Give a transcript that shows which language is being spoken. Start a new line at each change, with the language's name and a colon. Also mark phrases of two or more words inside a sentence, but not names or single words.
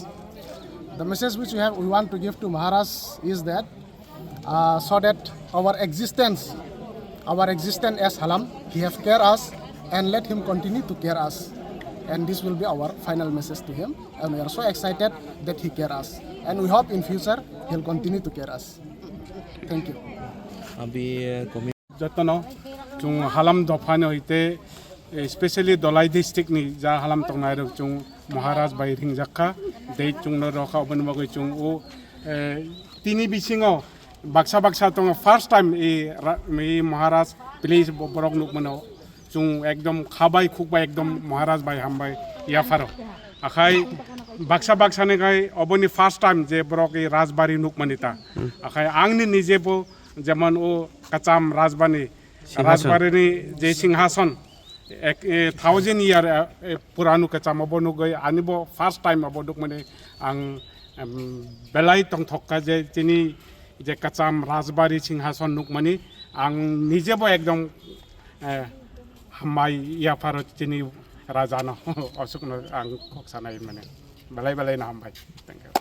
English: The message which we want to give to Maharaj is that so that our existence as Halam, he have care us, and let him continue to care us. And this will be our final message to him. And we are so excited that he care us. And we hope in future he'll continue to care us. Thank you.
Kok Borok: अभी जतनो जों हालाम दफानो होते स्पेशली दलाई डिस्ट्रिक्ट नि जा हालाम तंगनाय जों महाराज बाय रिंजाखा दे जोंनो रखा बन बगै जों ओ तिनि बिसिङाव बाक्सा तंग
English: first time
Kok Borok: ए महाराज प्लीज बरक नुक मनो जों एकदम खाबाय खुबाय एकदम महाराज बाय हामबाय याफारो आखाय बाक्सा ने गाय अबनि
English: first time
Kok Borok: जे बरक ए राजबारी नुक मनिता आखाय आंनि निजेबो जेमन ओ कचाम राजबारी जे सिंहासन 1000 year पुरानो कचाम अबनु गय आनिबो
English: first time
Kok Borok: अबदुक मने आं बेलाय तंथक्का जे तिनि जे कचाम राजबारी सिंहासन नुक मनि आं निजेबो एकदम हामाय याफारो तिनि राजानो असुकनो आं खक्सानाय माने बेलाय ना हामबाय।
English: Thank you.